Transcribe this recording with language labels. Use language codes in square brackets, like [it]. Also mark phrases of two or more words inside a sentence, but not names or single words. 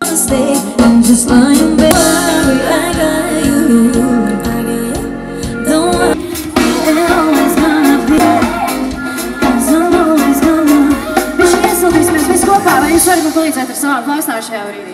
[en] stay and just lie in bed. I got you. Don't worry, it's always gonna be. It's always gonna be. [lv] Viņš iesildīsimies visi kopā, vai jūs varat man palīdzēt ar savām klausām šajā brīdī?